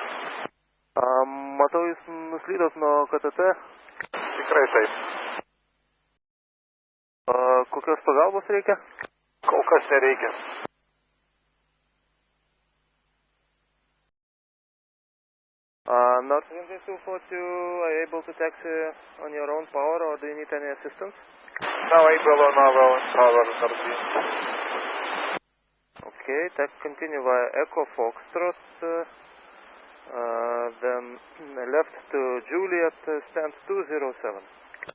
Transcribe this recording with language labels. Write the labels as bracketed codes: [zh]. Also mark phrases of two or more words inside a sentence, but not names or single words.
[lt] Matau, jūs nuslydot nuo KTT. Tikrai taip. Kokios pagalbos reikia? Kol kas nereikia. [en] Nord 2242, are you able to taxi on your own power, or do you need any assistance? Now able on our own power, Nord 2. Okay, taxi continue via Echo Foxtrot, then left to Juliet, stand 207.